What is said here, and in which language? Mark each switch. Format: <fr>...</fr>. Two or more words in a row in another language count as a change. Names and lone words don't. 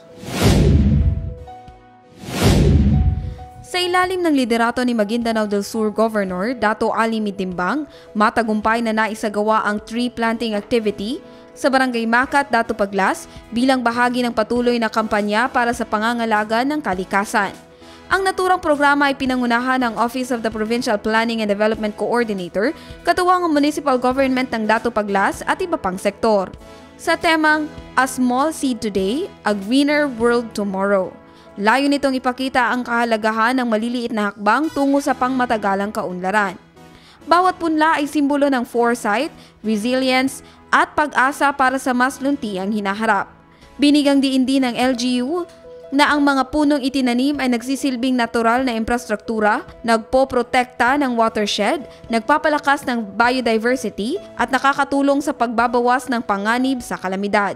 <tl>Sa ilalim ng liderato ni Maguindanao del Sur Governor Dato Ali Mintimbang, matagumpay na naisagawa ang</tl> <en>tree planting activity</en> <tl>sa Barangay Makat, Dato Paglas bilang bahagi ng patuloy na kampanya para sa pangangalaga ng kalikasan. Ang naturang programa ay pinangunahan ng</tl> <en>Office of the Provincial Planning and Development Coordinator,</en> <tl>katuwang ang</tl> <en>Municipal Government</en> <tl>ng Dato Paglas at iba pang sektor.</tl> <en>Sa temang A Small Seed Today, A Greener World Tomorrow.</en> <tl>Layo nitong ipakita ang kahalagahan ng maliliit na hakbang tungo sa pangmatagalang kaunlaran. Bawat punla ay simbolo ng foresight, resilience, at pag-asa para sa mas luntiang hinaharap. Binigang diin din ng LGU na ang mga punong itinanim ay nagsisilbing natural na infrastruktura, nagpoprotekta ng watershed, nagpapalakas ng biodiversity at nakakatulong sa pagbabawas ng panganib sa kalamidad.</tl>